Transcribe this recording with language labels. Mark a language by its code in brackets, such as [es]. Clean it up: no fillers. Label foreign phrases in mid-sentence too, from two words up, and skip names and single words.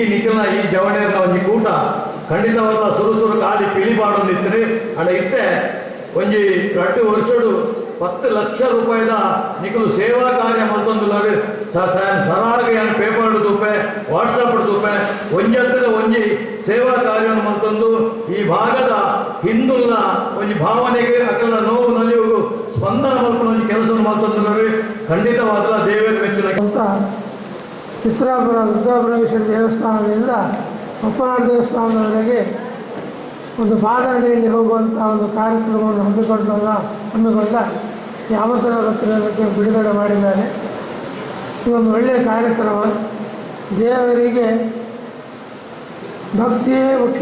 [tcy] ನಿಖಲ್ನ ಈ ಜವಣಿಯರ್ನ ಒಂಜಿ ಕೂಟ ಖಂಡಿತವಾದ ಸುರು ಕಾಲಿ ಪಿಳಿಬಾಡೊಂದಿತ್ತು ಅಂಡ ಇತ್ತೆ ಒಂಜಿ 2 ವರ್ಷಡು 10 ಲಕ್ಷ ರೂಪಾಯಿದ ನಿಖಲು ಸೇವಾ ಕಾರ್ಯ ಮಲ್ತೊಂದುಲ್ಲಾರು ಸರಾಗ ಏನು ಪೇಪರ್ ತೂಪೆ ವಾಟ್ಸಪ್ ತೂಪೆ ಒಂಜತ್ತದ ಒಂಜಿ ಸೇವಾ ಕಾರ್ಯವನ್ನು ಮಲ್ತೊಂದು ಈ ಭಾಗದ ಹಿಂದುಲ್ನ ಒಂಜಿ ಭಾವನೆಗೆ ಅಕಲ ನೋವು ನಲಿಯುವು ಸ್ಪಂದನ ಮಲ್ಕೊಂಡು ಒಂಜಿ ಕೆಲಸವನ್ನು ಮಲ್ತೊಂದುಲ್ಲಾರು ಖಂಡಿತವಾದ ದೇವರ ಮೆಚ್ಚಿನ [kn] ಅಂತ ಚಿತ್ರಾಪುರ ರುದ್ರಾಪುರೇಶ್ವರ ದೇವಸ್ಥಾನದಿಂದ ಬಪ್ಪನಾಡು ದೇವಸ್ಥಾನದವರೆಗೆ ಒಂದು ಪಾದನಡಿಯಲ್ಲಿ ಹೋಗುವಂಥ ಒಂದು ಕಾರ್ಯಕ್ರಮವನ್ನು ಹಮ್ಮಿಕೊಂಡ ಈ ಆಮಂತ್ರಣ ಪತ್ರಿಕೆ ಬಿಡುಗಡೆ ಮಾಡಿದ್ದಾರೆ. ಇದೊಂದು ಒಳ್ಳೆಯ ಕಾರ್ಯಕ್ರಮ. ದೇವರಿಗೆ ಭಕ್ತಿಯೇ ಮುಖ್ಯ.